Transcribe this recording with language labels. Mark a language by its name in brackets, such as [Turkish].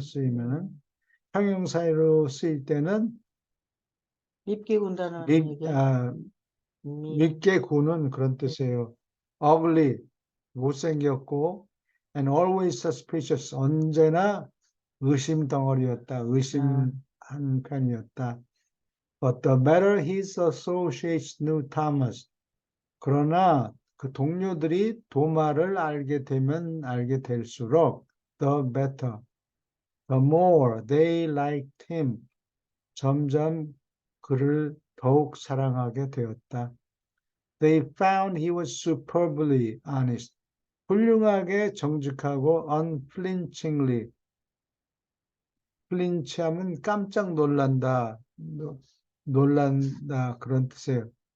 [Korean] 쓰이면은 형용사로 쓰일 때는 밉게 군다는 밉, 얘기야. 아, 미. 밉게 구는 그런 예. 뜻이에요. ugly, 못생겼고, [English] and always suspicious, [Korean] 언제나 의심 덩어리였다. 아. 의심한 편이었다. [English] But the better his associates knew Thomas. [Korean] 그러나 그 동료들이 도마를 알게 되면 알게 될수록 [English] the better, the more they liked him. [Korean] 점점 그를 더욱 사랑하게 되었다. [English] They found he was superbly honest. [Korean] 훌륭하게 정직하고 unflinchingly. 플린치하면 깜짝 놀란다, 놀란다 그런 뜻이에요.